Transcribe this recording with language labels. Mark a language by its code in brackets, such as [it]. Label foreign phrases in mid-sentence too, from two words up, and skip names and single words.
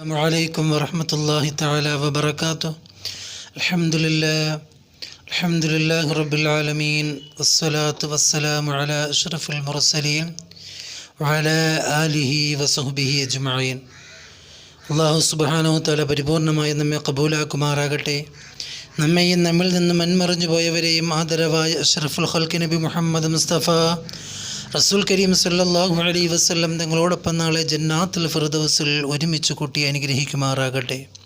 [ar] السلام عليكم ورحمة الله تعالى وبركاته. الحمد لله رب العالمين والصلاة والسلام على أشرف المرسلين وعلى آله وصحبه أجمعين. الله سبحانه تعالى [ml] പരിപൂർണമായി നമ്മെ കബൂലാക്കുമാറാകട്ടെ. നമ്മെയും നമ്മിൽ നിന്ന് മൺമറഞ്ഞു പോയവരെയും ആദരവായ [ar] أشرف الخلق نبي محمد مصطفى رسول كريم صلى الله عليه وسلم [ml] തങ്ങളോടൊപ്പം നാളെ ജന്നാത്തുൽ ഫിർദൗസിൽ ഒരുമിച്ച് കൂട്ടി അനുഗ്രഹിക്കുമാറാകട്ടെ.